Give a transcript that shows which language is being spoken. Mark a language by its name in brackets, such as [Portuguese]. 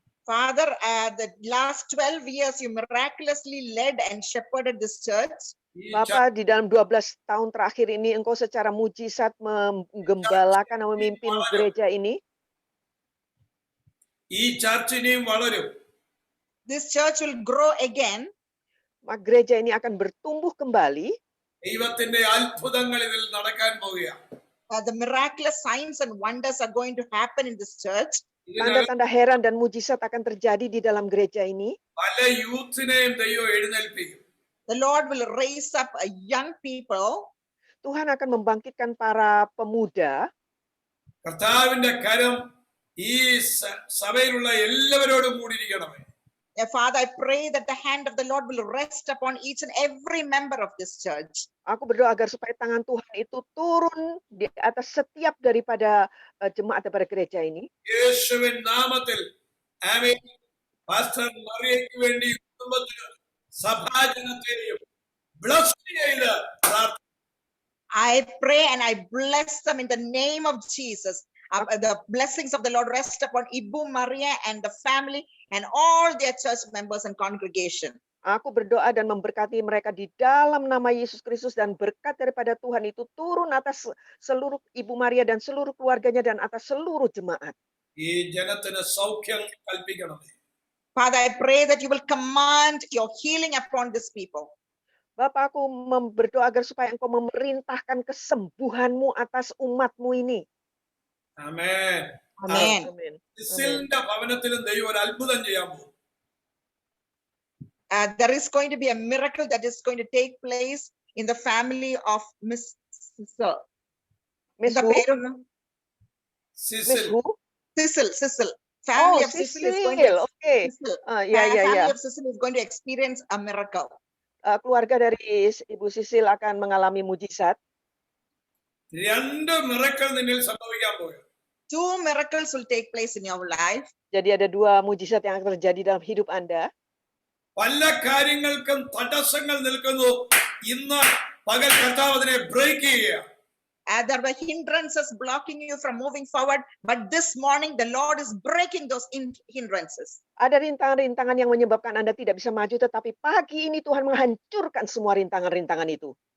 [English] Father, the last 12 years you miraculously led and shepherded this church. [Malayalam] ഈ [Indonesian] Bapak, di dalam 12 tahun terakhir ini engkau secara mujizat menggembalakan dan memimpin gereja ini. [Malayalam] ഈ church ഇനിയും വളരും. [English] This church will grow again. [Indonesian] Maka gereja ini akan bertumbuh kembali. [Malayalam] ദൈവത്തിന്റെ അത്ഭുതങ്ങൾ ഇതിൽ നടക്കാൻ പോവുകയാണ്. [English] The miraculous signs and wonders are going to happen in this church. [Indonesian] Tanda-tanda heran dan mujizat akan terjadi di dalam gereja ini. [Malayalam] പല യൂത്തിനെയും ദൈവം എഴുന്നേൽപ്പിക്കും. [English] The Lord will raise up a young people. [Indonesian] Tuhan akan membangkitkan para pemuda. [Malayalam] കർത്താവിന്റെ കരം ഈ സഭയിലുള്ള എല്ലാവരോടും കൂടിയിരിക്കണമേ. [English] Father, I pray that the hand of the Lord will rest upon each and every member of this church. [Indonesian] Aku berdoa agar supaya tangan Tuhan itu turun di atas setiap daripada jemaat daripada gereja ini. [Malayalam] യേശുവിൻ നാമത്തിൽ ആമേൻ. Pastor മറിയയ്ക്ക് വേണ്ടി കുടുംബത്തിനും സഭാജനത്തെയും bless ചെയ്ത് പ്രാർത്ഥിക്കുന്നു. [English] I pray and I bless them in the name of Jesus. The blessings of the Lord rest upon Ibu Maria and the family and all their church members and congregation. [Indonesian] Aku berdoa dan memberkati mereka di dalam nama Yesus Kristus, dan berkat daripada Tuhan itu turun atas seluruh Ibu Maria dan seluruh keluarganya dan atas seluruh jemaat. [Malayalam] ഈ ജനത്തിന് സൗഖ്യം കൽപ്പിക്കണമേ. [English] Father, I pray that you will command your healing upon these people. [Indonesian] Bapak, aku berdoa agar supaya engkau memerintahkan kesembuhanmu atas umatmu ini. [Malayalam] Amen. [English] Amen. [Indonesian] Amin. [Malayalam] സിസിലിന്റെ ഭവനത്തിലും ദൈവം ഒരു അത്ഭുതം ചെയ്യാൻ പോകും. [English] There is going to be a miracle that is going to take place in the family of Miss Sissel. Miss The who? [Malayalam] പേരൊന്ന്? സിസിൽ. [English] Miss who? Sissel. Family of Sissel is going to [Indonesian] Oke. [English] Sissel. [Indonesian] Ya. [English] Family of Sissel is going to experience a miracle. [Indonesian] Keluarga dari Ibu Sisil akan mengalami mujizat. [Malayalam] 2 miracle നിന്നിൽ സംഭവിക്കാൻ പോകും. [English] 2 miracles will take place in your life. [Indonesian] Jadi ada 2 mujizat yang akan terjadi dalam hidup Anda. [Malayalam] പല കാര്യങ്ങൾക്കും തടസ്സങ്ങൾ നിൽക്കുന്നു. ഇന്ന് പകൽ കർത്താവ് അതിനെ ബ്രേക്ക് ചെയ്യുക. [English] There were hindrances blocking you from moving forward, but this morning the Lord is breaking those hindrances. [Indonesian] Ada rintangan-rintangan yang menyebabkan Anda tidak bisa maju, tetapi pagi ini Tuhan menghancurkan semua rintangan-rintangan itu.